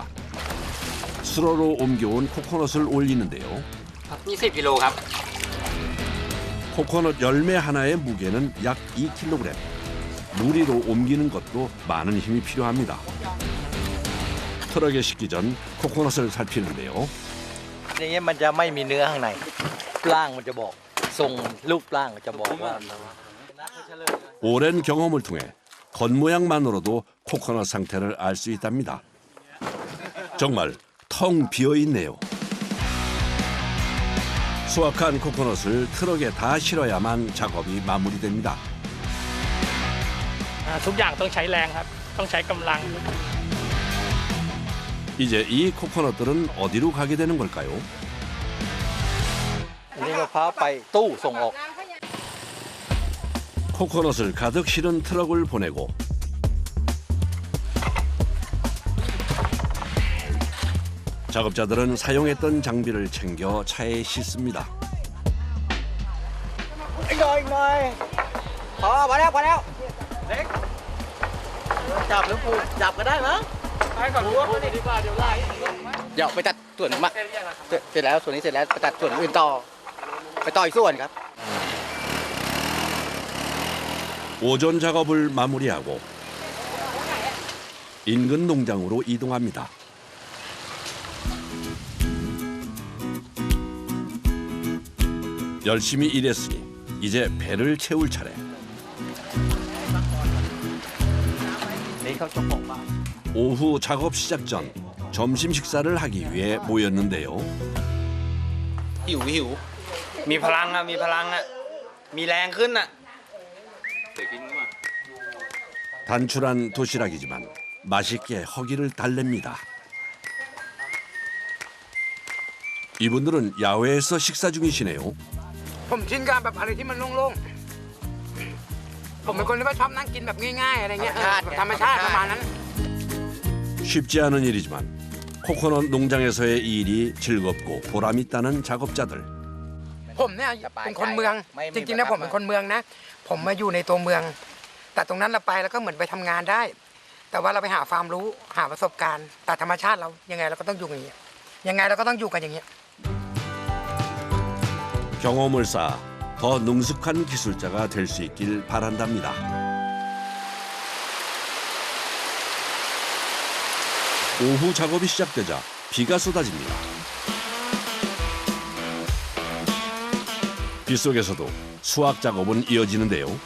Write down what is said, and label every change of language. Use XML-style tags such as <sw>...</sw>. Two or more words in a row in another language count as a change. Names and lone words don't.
<ko>수로로 옮겨온 코코넛을 올리는데요.</ko> <th>20 กิโลครับ</th> <ko>코코넛 열매 하나의 무게는 약 2kg. 무리로 옮기는 것도 많은 힘이 필요합니다. 트럭에 싣기 전 코코넛을 살피는데요.</ko> <th>อย่างเงี้ยมันจะไม่มีเนื้อข้างในร่างมันจะบอกทรงรูปร่างมันจะบอกว่า</th> <ko>오랜 경험을 통해 겉모양만으로도 코코넛 상태를 알 수 있답니다. 정말 텅 비어 있네요. 수확한 코코넛을 트럭에 다 실어야만 작업이 마무리됩니다.</ko> <th>ทุกอย่างต้องใช้แรงครับต้องใช้กำลัง</th> <ko>이제 이 코코넛들은 어디로 가게 되는 걸까요?</ko> <th>อันนี้มะพร้าวไปตู้ส่งออก</th> <ko>코코넛을 가득 실은 트럭을 보내고 작업자들은 사용했던 장비를 챙겨 차에 싣습니다.</ko> <th>อีกหน่อยพอมาแล้วเล็กจับหรือปูจับก็ได้มั้งไปก่อนรู้ว่าดีกว่าเดี๋ยวไล่เดี๋ยวไปตัดส่วนมาเสร็จแล้วส่วนนี้เสร็จแล้วไปตัดส่วนอื่นต่อไปต่ออีกส่วนครับ</th> <ko>오전 작업을 마무리하고 인근 농장으로 이동합니다. 열심히 일했으니 이제 배를 채울 차례.</ko> <th>นี่เขาเจ้าของบ้าน</th> <ko>오후 작업 시작 전 점심 식사를 하기 위해 모였는데요.</ko> <th>หิว มีพลังอะมีพลังอะมีแรงขึ้นอะ</th> <ko>단출한 도시락이지만 맛있게 허기를 달랩니다. 이분들은 야외에서 식사 중이시네요.</ko> <th>ผมชินกับแบบอะไรที่มันโล่งๆผมเป็นคนที่ว่าชอบนั่งกินแบบง่ายๆอะไรเงี้ยแบบธรรมชาติประมาณนั้น</th> <ko>쉽지 않은 일이지만 코코넛 농장에서의 일이 즐겁고 보람 있다는 작업자들.</ko> <th>ผมเนี่ยเป็นคนเมืองจริงๆนะผมเป็นคนเมืองนะ ผมมาอยู่ในตัวเมือง แต่ตรงนั้นเราไปแล้วก็เหมือนไปทำงานได้ แต่ว่าเราไปหาความรู้หาประสบการณ์แต่ธรรมชาติเรายังไงเราก็ต้องอยู่อย่างนี้ยังไงเราก็ต้องอยู่กันอย่างนี้</th> <ko>경험을 쌓아 더 능숙한 기술자가 될 수 있길 바란답니다. 오후 작업이 시작되자 비가 쏟아집니다. 빗속에서도 수확 작업은 이어지는데요.</ko>